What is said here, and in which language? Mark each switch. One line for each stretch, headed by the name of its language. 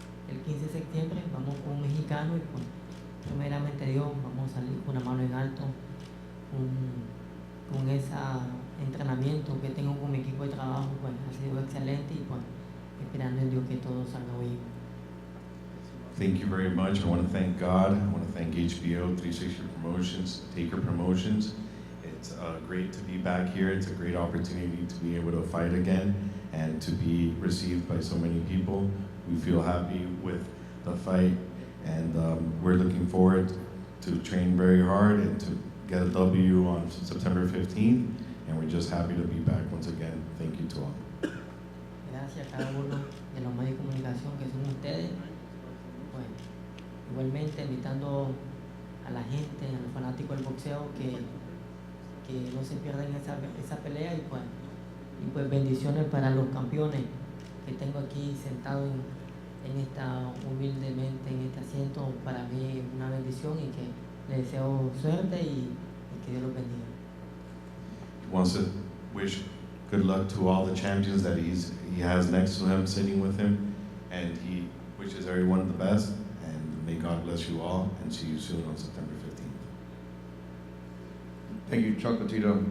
Spanish: El 15 de septiembre vamos con un mexicano y, pues, primeramente Dios, vamos a salir con una mano en alto, con ese entrenamiento que tengo con mi equipo de trabajo, pues, ha sido excelente y, pues, esperando en Dios que todo salga bien.
English: Thank you very much. I want to thank God. I want to thank HBO, 360 Promotions, Taker Promotions. It's great to be back here. It's a great opportunity to be able to fight again and to be received by so many people. We feel happy with the fight, and we're looking forward to train very hard and to get a W on September 15th, and we're just happy to be back once again. Thank you to all.
Spanish: Gracias a cada uno de los medios de comunicación que son ustedes. Pues, igualmente invitando a la gente, a los fanáticos del boxeo que no se pierdan esa pelea y pues bendiciones para los campeones que tengo aquí sentado en esta humildemente en este asiento. Para mí una bendición y que les deseo suerte y que Dios los bendiga.
English: He wants to wish good luck to all the champions that he has next to him, sitting with him, and he wishes everyone the best, and may God bless you all, and see you soon on September 15th. Thank you, Chocolatito.